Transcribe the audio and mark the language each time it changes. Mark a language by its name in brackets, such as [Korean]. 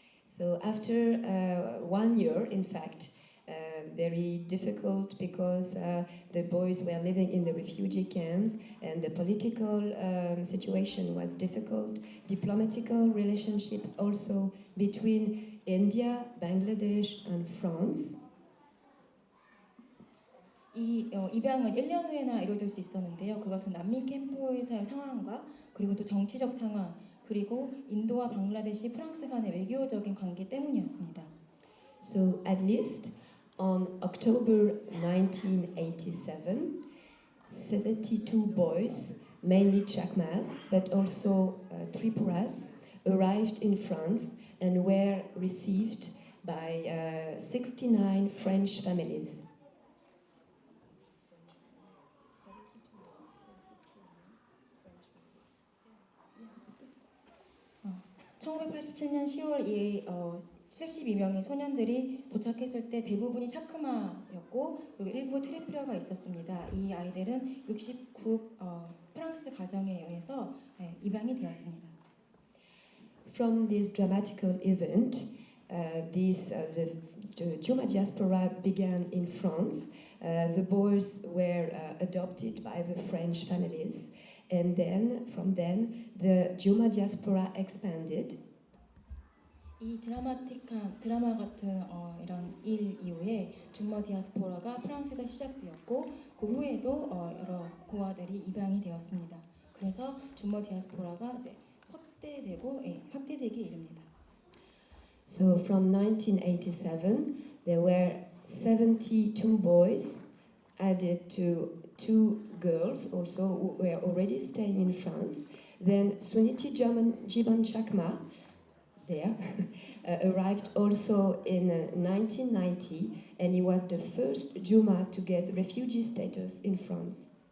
[English] So after 1 year, in fact, very difficult because the boys were living in the refugee camps and the political situation was difficult. Diplomatical relationships also between India, Bangladesh, and France. [Korean] 이 입양은 1년 후에나 이루어질 수 있었는데요. 그것은 난민 캠프에서의 상황과 그리고 또 정치적 상황 그리고 인도와 방글라데시, 프랑스 간의 외교적인 관계 때문이었습니다. [English] So at least on October 1987, 72 boys, mainly Chakmas, but also Tripuras, arrived in France and were received by 69 French families. [Korean] 1987년 10월 72명의 소년들이 도착했을 때 대부분이 차크마였고 그리고 일부 트리푸라가 있었습니다. 이 아이들은 69 프랑스 가정에 의해서 입양이 되었습니다. [English] From this dramatical event, the Juma diaspora began in France. The boys were adopted by the French families, and then from then the Juma diaspora expanded. [Korean] 이 드라마 같은 이런 일 이후에 주머 디아스포라가 프랑스에서 시작되었고 그 후에도 여러 고아들이 입양이 되었습니다. 그래서 주머 디아스포라가 이제 확대되기 이릅니다. [English] So from 1987, there were 72 boys added to 2 girls also who were already staying in France. Then Suniti Jiban Chakma there arrived also in 1990, and he was the first Juma to get refugee status in France.